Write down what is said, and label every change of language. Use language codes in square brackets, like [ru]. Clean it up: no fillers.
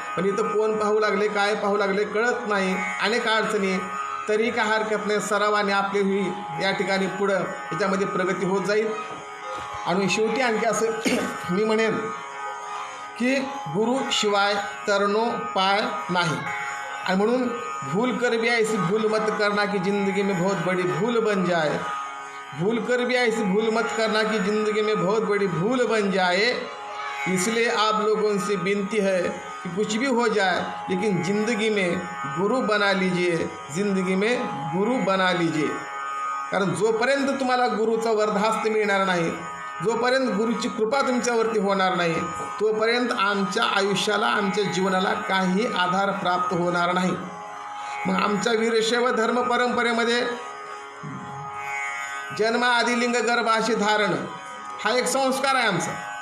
[mr] पण इथं कोण पाहू लागले, काय पाहू लागले कळत नाही, अनेक अडचणी. तरी काय हरकत नाही, सरावाने आपली ही या ठिकाणी पुढं याच्यामध्ये प्रगती होत जाईल. आणि शेवटी आणखी असं मी म्हणेन की गुरु शिवाय तरनो पाय नाही. आणि म्हणून [hi] भूल कर भी ऐसी भूल मत करना की ज़िंदगी में बहुत बड़ी भूल बन जाए. भूल कर भी ऐसी भूल मत करना कि ज़िंदगी में बहुत बड़ी भूल बन जाए. इसलिए आप लोगों से विनती है कि कुछ भी हो जाए लेकिन ज़िंदगी में गुरु बना लीजिए, ज़िंदगी में गुरु बना लीजिए. [mr] कारण जोपर्यंत तुम्हाला गुरुचा वरदहस्त मिळणार नाही, जोपर्यंत गुरुची कृपा तुमच्यावरती होणार नाही, तोपर्यंत आमच्या आयुष्याला, आमच्या जीवनाला काही आधार प्राप्त होणार नाही. मग आमच्या वीरशैव धर्म परंपरेमध्ये जन्माआधी लिंग गर्भाशी धारण हा एक संस्कार आहे आमचा.